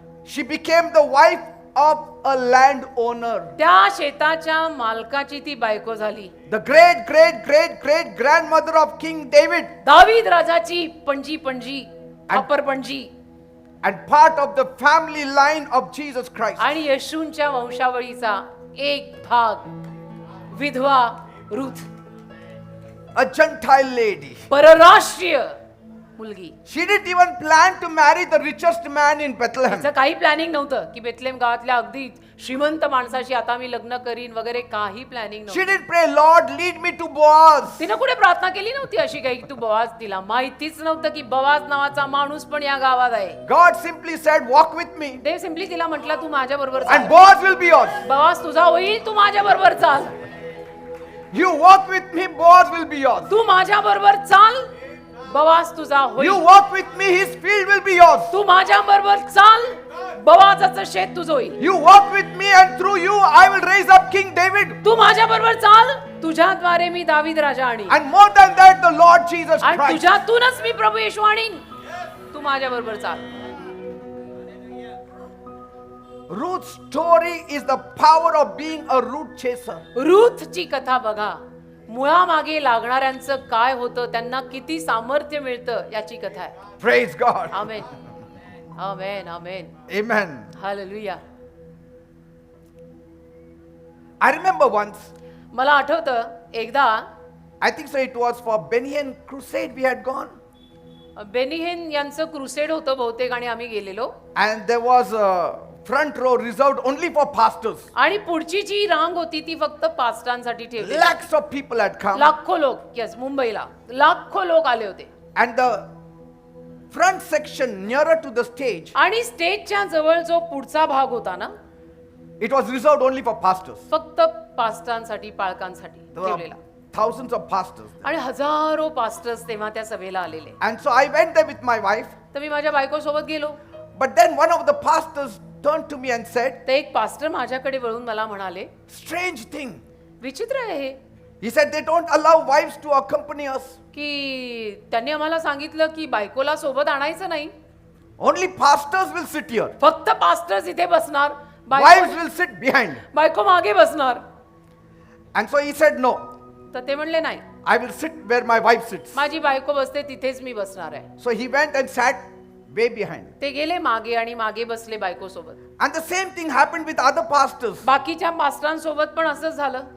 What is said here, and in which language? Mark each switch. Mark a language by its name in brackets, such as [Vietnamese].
[English] she became the wife of a landowner. [Marathi] त्या शेताच्या मालकाची ती बायको झाली. [English] The great, great, great, great grandmother of King David. [Marathi] दावीद राजाची पणजी पणजी अपर Panaji [English] And part of the family line of Jesus Christ. [Marathi] आणि येशूंच्या वंशावळीचा एक भाग विधवा रुथ, [English] A Gentile lady. [Marathi] परराष्ट्रीय मुलगी. [English] She didn't even plan to marry the richest man in Bethlehem. [Marathi] तिचं काही प्लॅनिंग नव्हतं की बेथलेम गावातल्या अगदी श्रीमंत माणसाशी आता मी लग्न करीन वगैरे, काही प्लॅनिंग [English] She [Marathi] नव्हतं. [English] didn't pray, Lord, lead me to Boaz. [Marathi] तिनं कुठे प्रार्थना केली नव्हती अशी काही की तू बोआज. तिला माहितीच नव्हतं की बोआज नावाचा माणूस पण या गावात आहे. [English] God simply said, walk with me. [Marathi] Dev simply तिला म्हटलं तू माझ्या बरोबर [English] And [Marathi] चाल. [English] Boaz will be yours. [Marathi] Boaz तुझा होईल, तू माझ्या बरोबर चाल. [English] You walk with me, Boaz will be yours. [Marathi] तू माझ्या बरोबर चाल, बोआज तुझा [English] You [Marathi] होईल. [English] walk with me, his field will be yours. [Marathi] तू माझ्या बरोबर चाल, बोआजाचं शेत तुझं होईल. [English] You walk with me, and through you I will raise up King David. [Marathi] तू माझ्या बरोबर चाल, तुझ्याद्वारे मी दावीद राजा आणि [English] And more than that, the Lord Jesus [Marathi] आणि [English] Christ. [Marathi] तुझ्यातूनच मी प्रभू येशू आणीन. तू माझ्या बरोबर चाल. [English] Ruth's story is the power of being a root chaser. [Marathi] रूथची कथा बघा. मुळामागे लागणाऱ्यांचं काय होतं, त्यांना किती सामर्थ्य मिळतं याची कथा आहे. [English] Praise God. [Marathi] Amen, amen, amen, [English] Amen. [Marathi] Hallelujah. [English] I remember once, [Marathi] मला आठवतं एकदा [English] I think so it was for Benny crusade we had gone. [Marathi] बेनिहेन यांचं क्रुसेड होतं बहुतेक आणि आम्ही गेलेलो. [English] And there was a front row reserved only for pastors. [Marathi] आणि पुढची जी रांग होती ती फक्त पास्टांसाठी ठेवली. [English] Lakhs of people had come. [Marathi] लाखो लोक, यस, मुंबईला लाखो लोक आले होते. [English] And the front section nearer to the stage, [Marathi] आणि स्टेजच्या जवळ जो पुढचा भाग होता ना, [English] it was reserved only for pastors. [Marathi] फक्त पास्टांसाठी, पाळकांसाठी [English] There were [Marathi] ठेवलेला. [English] thousands of pastors. [Marathi] आणि हजारो पास्टर्स तेव्हा त्या सभेला आलेले. [English] And so I went there with my wife. [Marathi] तर मी माझ्या बायको सोबत गेलो. [English] But then one of the pastors turned to me and said, [Marathi] तर एक पास्टर माझ्याकडे वळून मला म्हणाले, [English] strange thing. [Marathi] विचित्र आहे हे [English] He said they don't allow wives to accompany us. [Marathi] की त्यांनी आम्हाला सांगितलं की बायकोला सोबत आणायचं नाही. [English] Only pastors will sit here. [Marathi] फक्त पास्टर्स इथे बसणार, [English] Wives will sit behind. [Marathi] बायको मागे बसणार. [English] And so he said, no, [Marathi] तर ते म्हणले नाही, [English] I will sit where my wife sits. [Marathi] माझी बायको बसते तिथेच मी बसणार आहे. [English] So he went and sat way behind. [Marathi] ते गेले मागे आणि मागे बसले बायको सोबत. [English] And the same thing happened with other pastors. [Marathi] बाकीच्या पास्टरांसोबत पण असंच झालं.